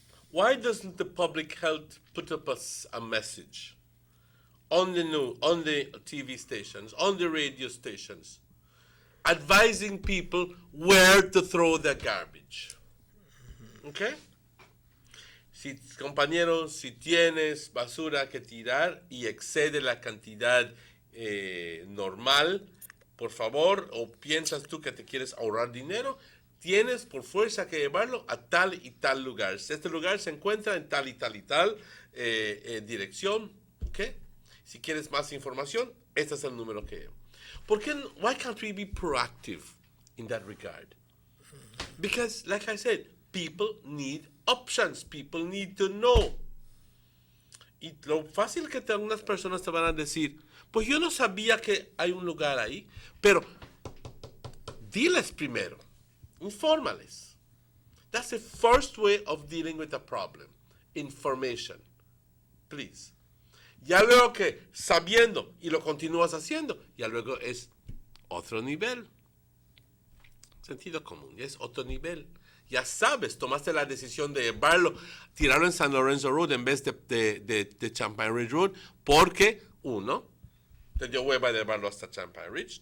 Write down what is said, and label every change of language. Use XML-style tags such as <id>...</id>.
<en>Why doesn't the public health put up a message on the TV stations, on the radio stations, advising people where to throw their garbage? Okay?</en> <es>Compañeros, si tienes basura que tirar y excede la cantidad normal, por favor, o piensas tú que te quieres ahorrar dinero, tienes por fuerza que llevarlo a tal y tal lugar. Este lugar se encuentra en tal y tal y tal dirección. ¿Okay? Si quieres más información, este es el número que...</es> <en>Why can't we be proactive in that regard? Because, like I said, people need options. People need to know.</en> <es>Y lo fácil que algunas personas te van a decir, pues yo no sabía que hay un lugar ahí, pero diles primero, infórmales.</es> <en>That's the first way of dealing with a problem. Information. Please.</en> <es>Ya luego que sabiendo y lo continúas haciendo, ya luego es otro nivel. Sentido común, ya es otro nivel. Ya sabes, tomaste la decisión de llevarlo, tirarlo en San Lorenzo Road en vez de Champagne Ridge Road, porque, uno, te dio hueva de llevarlo hasta Champagne Ridge.</es>